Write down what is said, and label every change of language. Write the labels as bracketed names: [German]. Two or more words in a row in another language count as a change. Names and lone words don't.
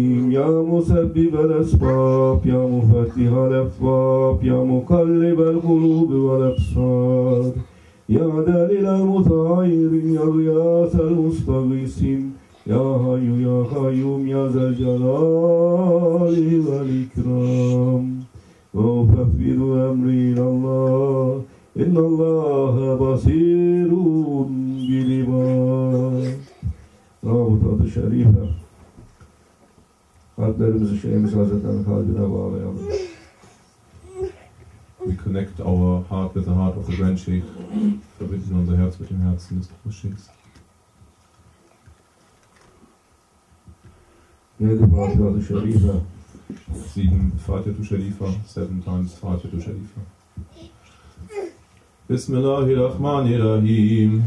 [Arabic] يا مسبب الأسباب يا مفتح الأبواب يا مقلب القلوب والأبصار يا دليل المتغيرين يا غياث المستغيثين يا حي يا قيوم يا ذا الجلال والإكرام وأفوض أمري إلى الله إن الله بصير بالعباد. [Turkish] Rabıtat-ı Şerife kalplerimizi Şeyhimiz Hazretleri'nin kalbine bağlayalım. [English] We connect our heart with the heart of the Grand Sheikh, [German] verbinden unser Herz mit dem Herzen des Großscheikhs. [Turkish] Yedi Fatiha-tı Şerife. [English] 7 Fatiha-tü Sharifa, 7 times Fatiha-tü Sharifa. [Arabic] Bismillahirrahmanirrahim.